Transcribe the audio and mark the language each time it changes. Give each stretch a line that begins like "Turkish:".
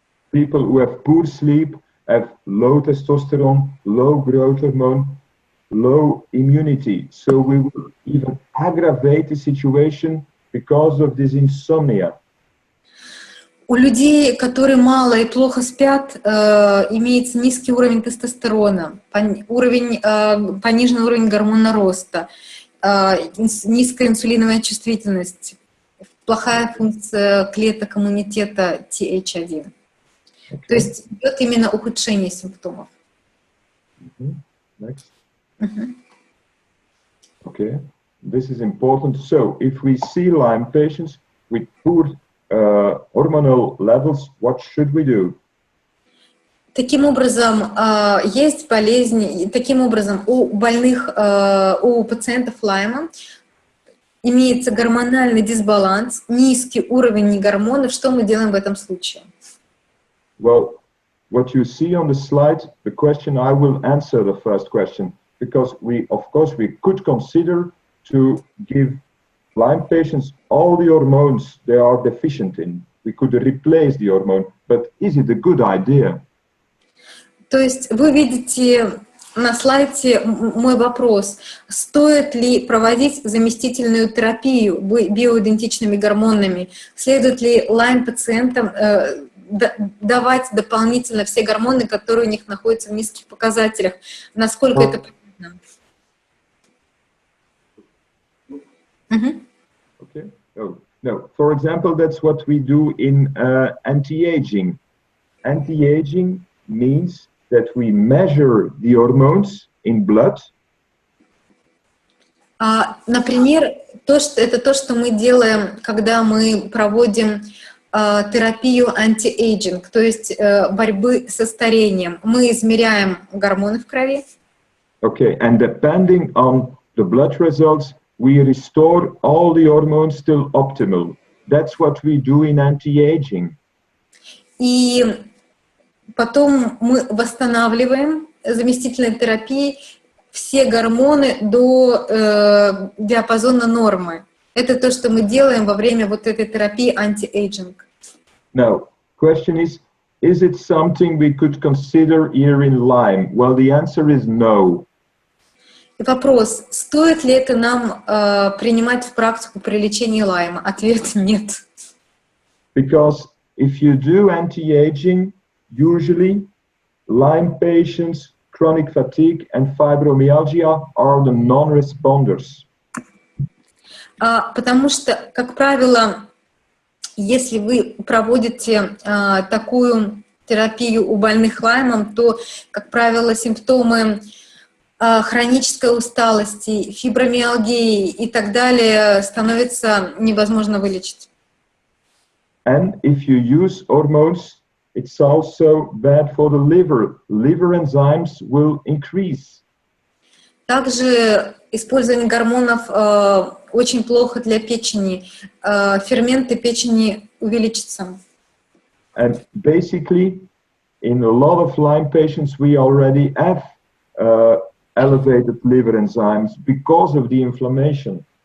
English: People who have poor sleep, have low testosterone, low growth hormone, low immunity. So we will even aggravate the situation because of this insomnia.
Russian: У людей, которые мало и плохо спят, имеется низкий уровень тестостерона, пониженный уровень гормона роста, низкая инсулиновая чувствительность, плохая функция клеток иммунитета TH1.
English: Okay.
Russian: То есть идет именно ухудшение симптомов.
English: Next. Okay, this is important. So, if we see Lyme patients with poor hormonal levels, what should we do?
Russian: Таким образом, есть болезни, таким образом, у пациентов Лайма имеется гормональный дисбаланс, низкий уровень гормонов. Что мы делаем в этом случае?
English: Well, what you see on the slide, the question, I will answer the first question, because of course, we could consider to give Lyme patients all the hormones they are deficient in. We could replace the hormone, but is it a good idea?
Russian: То есть вы видите на слайде мой вопрос, стоит ли проводить заместительную терапию биоидентичными гормонами, следует ли Lyme-пациентам давать дополнительно все гормоны, которые у них находятся в низких показателях, насколько это полезно?
English: Okay. No. For example, that's what we do in anti-aging. Anti-aging means that we measure the hormones in blood.
Russian: Например, это то, что мы делаем, когда мы проводим терапию анти-эйджинг, то есть борьбы со старением. Мы измеряем гормоны в крови.
English: Okay, and depending on the blood results, we restore all the hormones till optimal. That's what we do in anti-aging.
Russian: И потом мы восстанавливаем заместительной терапией все гормоны до диапазона нормы. Это то, что мы делаем во время вот этой терапии анти-эйджинг.
English: Now, question is it something we could consider here in Lyme? Well, the answer is no.
Russian: И вопрос, стоит ли это нам принимать в практику при лечении Лайма? Ответ – нет.
English: Because if you do anti-aging, usually Lyme patients, chronic fatigue and fibromyalgia are the non-responders.
Russian: Потому что, как правило, если вы проводите такую терапию у больных Лаймом, то, как правило, симптомы хронической усталости, фибромиалгии и так далее становится невозможно вылечить.
English: And if you use hormones, it's also bad for the liver. Liver enzymes will increase.
Russian: Также использование гормонов очень плохо для печени. Ферменты печени увеличатся.
English: And basically, in a lot of Lyme patients, we already have elevated liver enzymes because of the inflammation.